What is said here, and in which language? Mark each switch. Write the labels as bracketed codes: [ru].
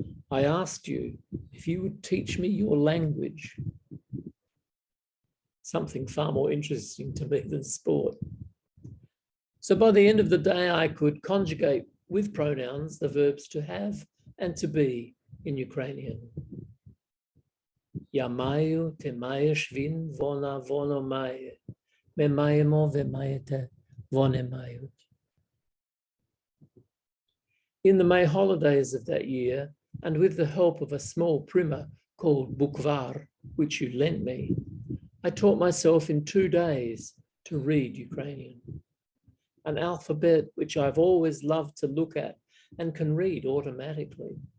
[en] I asked you if you would teach me your language, something far more interesting to me than sport. So by the end of the day, I could conjugate with pronouns the verbs to have and to be in Ukrainian. [uk] Я маю, ти маєш, він, вона, воно має. Ми маємо, ви маєте, вони мають. [en] In the May holidays of that year, and with the help of a small primer called Bukvar, which you lent me, I taught myself in 2 days to read Ukrainian, an alphabet which I've always loved to look at and can read automatically.